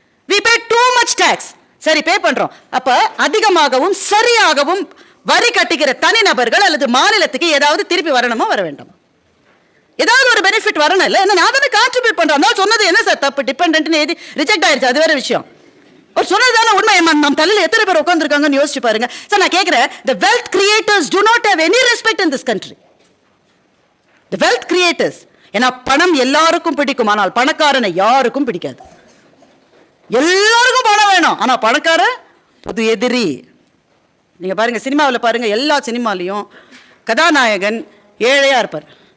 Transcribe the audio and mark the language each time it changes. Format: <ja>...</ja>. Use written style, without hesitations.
<en>we pay too much tax.</en> <ta>சரி, பே பண்றோம். அப்ப அதிகமாகவும் சரியாகவும் வரி கட்டுகிற தனிநபர்கள் அல்லது மாநிலத்துக்கு ஏதாவது திருப்பி வரணுமா, வர வேண்டாமா? ஏதாவது ஒரு பெனிஃபிட் வரணும் இல்ல? என்ன நான் தானே கான்ட்ரிபியூட் பண்றேன். நான் சொன்னது என்ன சார் தப்பு? டிபெண்டன்ட்னு எழுதி ரிஜெக்ட் ஆயிருச்சு, அது வேற விஷயம். ஒரு சொன்னதான உண்மை. நம்ம தலையில எத்தனை பேர் உட்கார்ந்துருக்காங்கன்னு யோசிச்சு பாருங்க. சார் நான் கேட்கிறேன்,</ta> <en>the wealth creators do not have any respect in this country. the wealth creators,</en> <ta>ஏன்னா பணம் எல்லாருக்கும் பிடிக்கும், ஆனால் பணக்காரனை யாருக்கும் பிடிக்காது. எல்லாருக்கும் பணம் வேணும், ஆனா பணக்கார பொது எதிரி. நீங்க பாருங்க, சினிமாவில் பாருங்க, எல்லா சினிமாலையும் கதாநாயகன் ஏழையா இருப்பார்.</ta>